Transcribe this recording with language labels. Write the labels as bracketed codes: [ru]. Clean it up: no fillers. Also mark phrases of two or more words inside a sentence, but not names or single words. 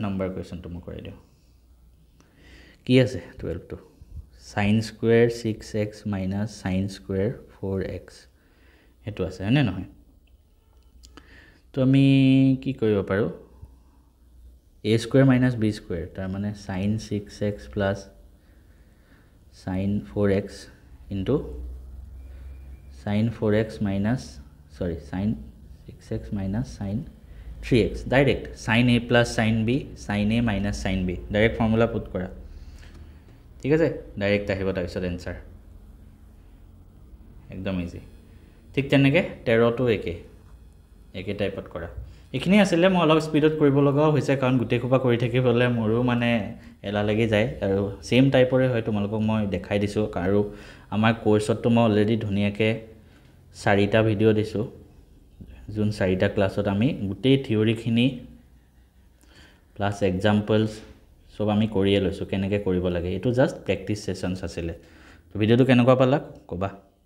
[as] নম্বৰ কোৱেশ্চনটো মই কৰাই দিও কি আছে 12 টো [en] sin square 6x minus sin square 4x [as] এটো আছে হয়নে নহয় তো আমি কি কৰিব পাৰো [en] a square minus b square [as] তাৰ মানে [en] sin 6x plus sin 4x into sin 4x minus sin 6x minus sin 3x direct sin a plus sin b sin a minus sin b direct formula put [as] কৰা ঠিক আছে ডাইৰেক্ট আহিব তাৰ পিছত आंसर একদম ইজি ঠিক তেনেকে 13 টো একে টাইপত কৰা এখিনি আছিল মই অলপ স্পিডত কৰিব লগা হৈছে কাৰণ গুটে খোপা কৰি থাকিবলে মোৰো মানে এলা লাগি যায় আৰু সেম টাইপৰে হয় তোমালোকক মই দেখাই দিছো আৰু আমাৰ কোৰ্সত তো মই অলৰেডি ধুনিয়াকে 4টা ভিডিও দিছো জুন 4টা ক্লাছত আমি গুটে থিওৰি খিনি [en] plus examples [as] সব আমি কৰিয়ে লৈছো কেনেকৈ কৰিব লাগে এটো জাস্ট [en] practice sessions [as] আছিল তো ভিডিওটো কেনেকুৱা পালা কবা